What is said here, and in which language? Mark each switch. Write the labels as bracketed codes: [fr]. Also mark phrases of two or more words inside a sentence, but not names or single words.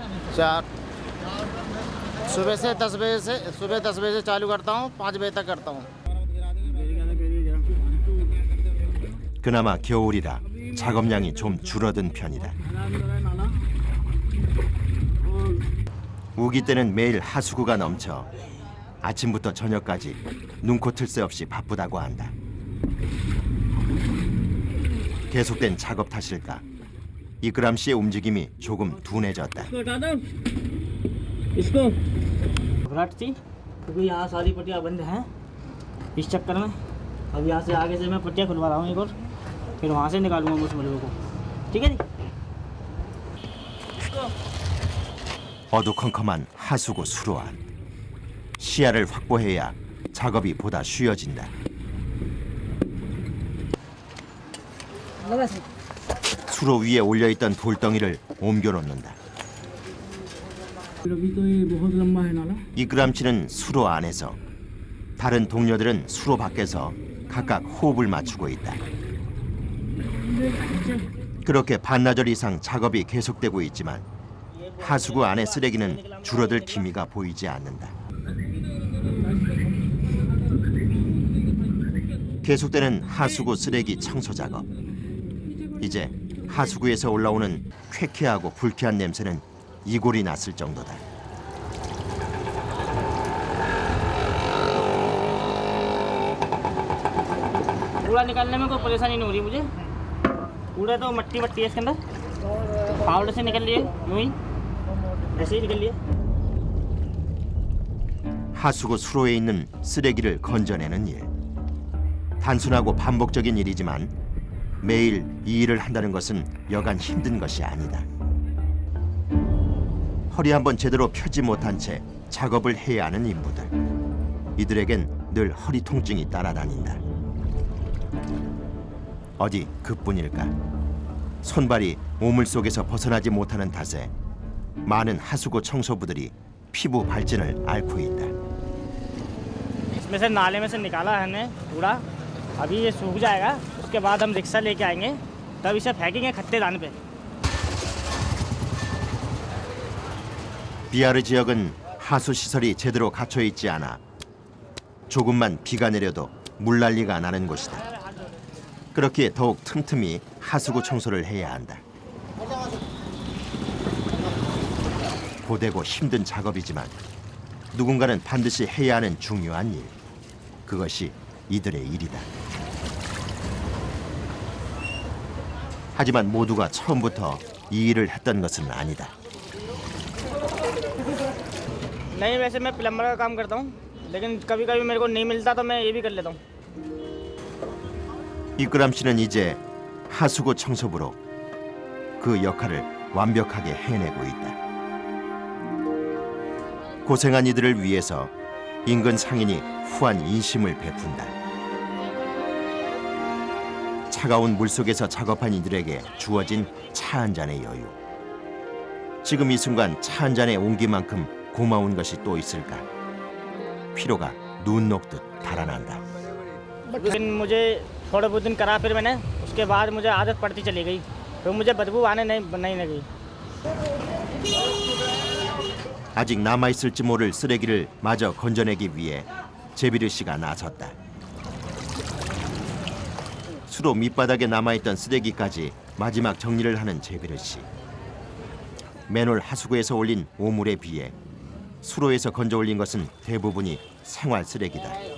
[hi] 4 सुबह 10 बजे से चालू करता हूँ 5 बजे तक करता हूँ [ko] 그나마 겨울이라 작업량이 좀 줄어든 편이다. 우기 때는 매일 하수구가 넘쳐 아침부터 저녁까지 눈코 틀 새 없이 바쁘다고 한다. 계속된 작업 탓일까? 이끄람 씨의 움직임이 조금 둔해졌다. [hi] इसको घबराहट थी क्योंकि यहाँ सारी पट्टियाँ बंद हैं इस चक्कर में। अब यहाँ से आगे से मैं पट्टियाँ खुलवा रहा हूँ एक और, फिर वहाँ से निकालूंगा उस मलबे को। ठीक है जी। [ko] 어두컴컴한 하수구 수로안. 시야를 확보해야 작업이 보다 쉬워진다. [hi] लगा सर [ko] 수로 위에 올려있던 돌덩이를 옮겨놓는다. [hi] अभी तो ये बहुत लंबा है नाला। [ko] 이끄람 씨는 수로 안에서, 다른 동료들은 수로 밖에서 각각 호흡을 맞추고 있다. 그렇게 반나절 이상 작업이 계속되고 있지만 하수구 안의 쓰레기는 줄어들 기미가 보이지 않는다. 계속되는 하수구 쓰레기 청소 작업. 이제 하수구에서 올라오는 쾌쾌하고 불쾌한 냄새는 이골이 났을 정도다. [hi] कूड़ा निकालने में कोई परेशानी नहीं हो रही मुझे। कूड़ा तो मट्टी मट्टी है इसके अंदर, पाउडर से निकल लिए यूं ही, ऐसे ही निकल लिए। [ko] 하수구 수로에 있는 쓰레기를 건져내는 일. 단순하고 반복적인 일이지만 매일 이 일을 한다는 것은 여간 힘든 것이 아니다. 허리 한번 제대로 펴지 못한 채 작업을 해야 하는 인부들. 이들에겐 늘 허리 통증이 따라다닌다. 어디 그뿐일까? 손발이 오물 속에서 벗어나지 못하는 탓에 많은 하수구 청소부들이 피부 발진을 앓고 있다. [hi] इसमें से नाले में से निकाला है हमने कूड़ा, अभी ये सूख जाएगा, उसके बाद हम रिक्शा लेके आएंगे, तब इसे फेंकेंगे खत्तेदान पे। [ko] 비아르 지역은 하수 시설이 제대로 갖춰 있지 않아 조금만 비가 내려도 물난리가 나는 곳이다. 그렇기에 더욱 틈틈이 하수구 청소를 해야 한다. 고되고 힘든 작업이지만 누군가는 반드시 해야 하는 중요한 일. 그것이 이들의 일이다. 하지만 모두가 처음부터 이 일을 했던 것은 아니다. [hi] नहीं, वैसे मैं प्लम्बर का काम करता हूँ, लेकिन कभी कभी मेरे को नहीं मिलता तो मैं ये भी कर लेता हूँ। [ko] 이끄람 씨는 이제 하수구 청소부로 그 역할을 완벽하게 해내고 있다. 고생한 이들을 위해서 인근 상인이 후한 인심을 베푼다. 차가운 물속에서 작업한 이들에게 주어진 차 한 잔의 여유. 지금 이 순간 차 한 잔의 온기만큼 고마운 것이 또 있을까? 피로가 눈 녹듯 달아난다. [hi] लेकिन मुझे थोड़े बहुत दिन करा, फिर मैंने उसके बाद मुझे आदत पड़ती चली गई, तो मुझे बदबू आने नहीं लगी। [ko] 아직 남아있을지 모를 쓰레기를 마저 건져내기 위해 제비르 씨가 나섰다. 수로 밑바닥에 남아있던 쓰레기까지 마지막 정리를 하는 제비르 씨. 맨홀 하수구에서 올린 오물에 비해 수로에서 건져 올린 것은 대부분이 생활 쓰레기다.